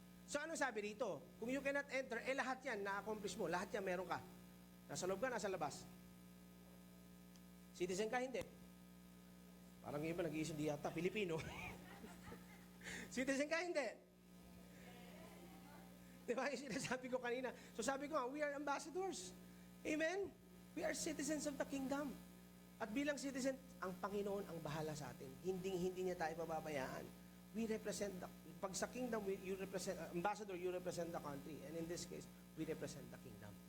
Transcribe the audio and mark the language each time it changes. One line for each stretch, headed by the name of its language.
Filipino: So, anong sabi dito? Kung
English: you cannot enter,
Filipino: lahat yan, na-accomplish mo. Lahat yan, meron ka. Nasa loob ka, nasa labas. Citizen ka, hindi. Parang iba, nag-iisip di yata, Pilipino. Citizen ka, hindi. Diba? Yung sinasabi ko kanina.
English: So,
Filipino: sabi ko,
English: we are ambassadors. Amen? We are citizens of the kingdom.
Filipino: At bilang citizen, ang Panginoon ang bahala sa atin. Hindi niya tayo pababayaan.
English: We represent
Filipino: pag sa kingdom,
English: you represent, ambassador, you represent the country. And in this case, we represent the kingdom.